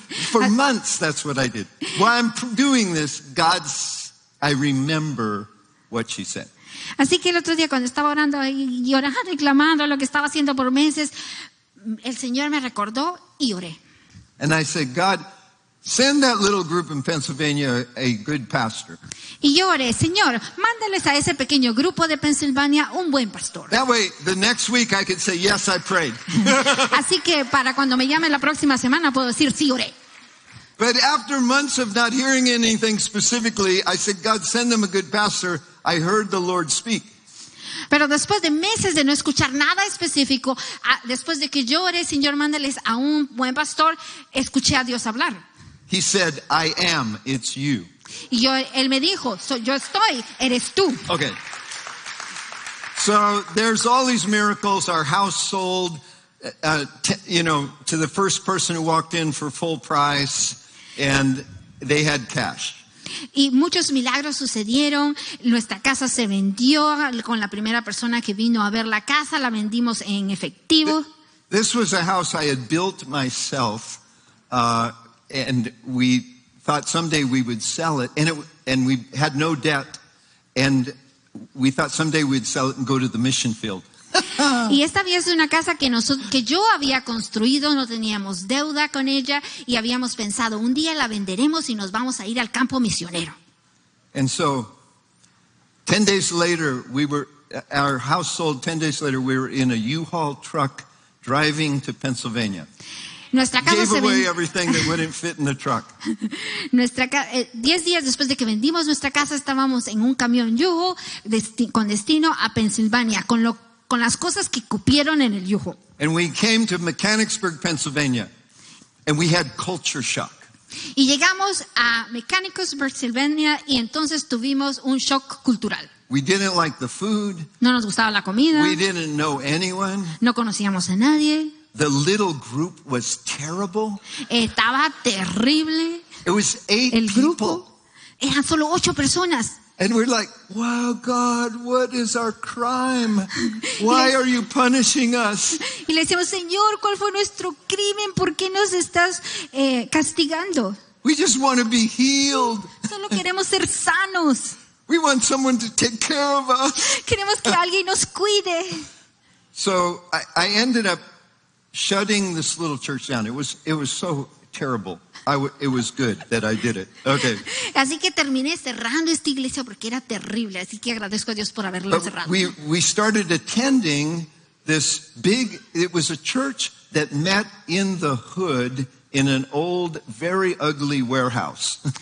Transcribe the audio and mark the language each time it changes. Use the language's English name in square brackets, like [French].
[English] For months, that's what I did. While I'm doing this, I remember what she said. [Spanish] Así que el otro día cuando estaba orando y orando y clamando lo que estaba haciendo por meses, el Señor me recordó y oré. [English] And I said, God, send that little group in Pennsylvania a good pastor. [Spanish] Y yo oré, Señor, mándales a ese pequeño grupo de Pensilvania un buen pastor. [English] That way, the next week I could say, yes, I prayed. [Spanish] Así que para cuando me llame la próxima semana puedo decir, sí, oré. [English] But after months of not hearing anything specifically, I said, God, send them a good pastor. I heard the Lord speak. [Spanish] Pero después de meses de no escuchar nada específico, después de que yo oré, Señor, mándales a un buen pastor, escuché a Dios hablar. [English] He said, I am, it's you. [Spanish] Y él me dijo, yo estoy, eres tú. [English] Okay. So there's all these miracles. Our house sold, to the first person who walked in for full price, and they had cash. [Spanish] Y muchos milagros sucedieron. Nuestra casa se vendió con la primera persona que vino a ver la casa. La vendimos en efectivo. [English] This was a house I had built myself, and we thought someday we would sell it, and we had no debt, and we thought someday we'd sell it and go to the mission field. [Spanish] Y esta había sido una casa que yo había construido, no teníamos deuda con ella y habíamos pensado, un día la venderemos y nos vamos a ir al campo misionero. [English] And so, 10 days later, our house sold. 10 days later, we were in a U-Haul truck driving to Pennsylvania. [Spanish] Nuestra casa [English] Gave away everything that wouldn't fit in the truck. [Spanish] 10 días después de que vendimos nuestra casa, estábamos en un camión yugo con destino a Pensilvania, con las cosas que cupieron en el yugo. [English] And we came to Mechanicsburg, Pennsylvania, and we had culture shock. [Spanish] Y llegamos a Mechanicsburg, Pennsylvania, y entonces tuvimos un shock cultural. [English] We didn't like the food. [Spanish] No nos gustaba la comida. [English] We didn't know anyone. [Spanish] No conocíamos a nadie. [English] The little group was terrible. [Spanish] Estaba terrible. [English] It was 8 [Spanish] El [English] people. [Spanish] grupo eran solo 8 personas. [English] And we're like, wow, God, what is our crime? Why are you punishing us? [Spanish] Y le decíamos, Señor, ¿cuál fue nuestro crimen? ¿Por qué nos estás castigando? [English] We just want to be healed. [Spanish] Solo queremos ser sanos. [English] We want someone to take care of us. [Spanish] Queremos que alguien nos cuide. [English] So I ended up shutting this little church down. It was so terrible. It was good that I did it. Okay. [Spanish] Así que terminé cerrando esta iglesia porque era terrible. Así que agradezco a Dios por haberla cerrado. [English] We started attending this it was a church that met in the hood in an old, very ugly warehouse.